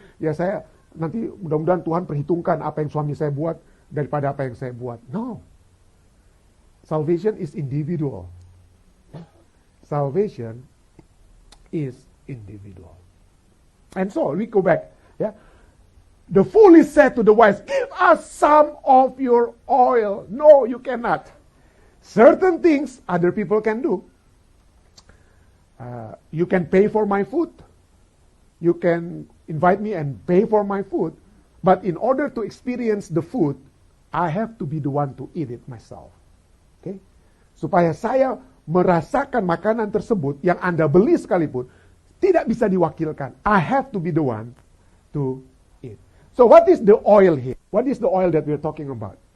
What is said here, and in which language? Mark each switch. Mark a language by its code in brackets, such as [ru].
[id] Ya saya nanti mudah-mudahan Tuhan perhitungkan apa yang suami saya buat daripada apa yang saya buat. [en] No. Salvation is individual. Salvation is individual. And so we go back. Yeah. The fool is said to the wise, give us some of your oil. No, you cannot. Certain things other people can do. You can pay for my food. You can invite me and pay for my food. But in order to experience the food, I have to be the one to eat it myself. Okay? [id] Supaya saya merasakan makanan tersebut yang Anda beli sekalipun, tidak bisa diwakilkan. [en] I have to be the one to eat. So what is the oil here? What is the oil that we're talking about?